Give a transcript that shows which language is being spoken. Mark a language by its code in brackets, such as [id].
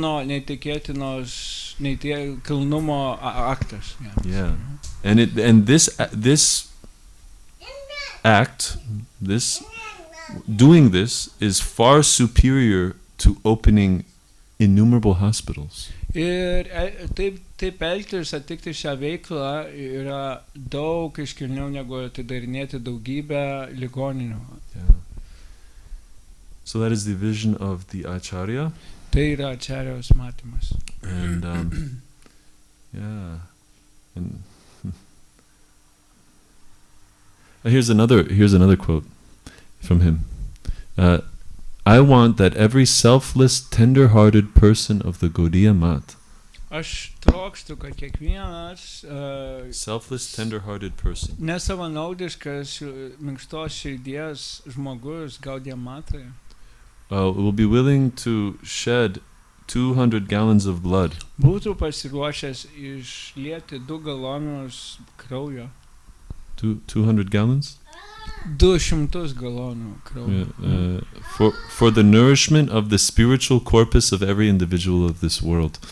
[lt] Neįtikėtinos kilnumo aktas. [en] Yeah. And this act, doing this is far superior to opening innumerable hospitals. [lt] Ir taip elgtis, atlikti šią veiklą yra daug iškilniau negu atidarinėti daugybę ligoninių. [en] Yeah. So that is the vision of the Acharya. [lt] Tai yra Acharyos matymas. [en] And yeah. And here's another quote from him. I want that every selfless, tender-hearted person of the Gaudiya Mat. [lt] Aš trokštu, kad kiekvienas [en] selfless, tender-hearted person. [lt] Nesavanaudiškas, minkštos širdies žmogus Gaudiya Matoje. [en] Will be willing to shed 200 gallons of blood. [lt] Būtų pasiruošęs išlieti 2 galonus kraujo. [en] 200 gallons? [lt] 200 galonų kraujo. [en] Yeah, for the nourishment of the spiritual corpus of every individual of this world.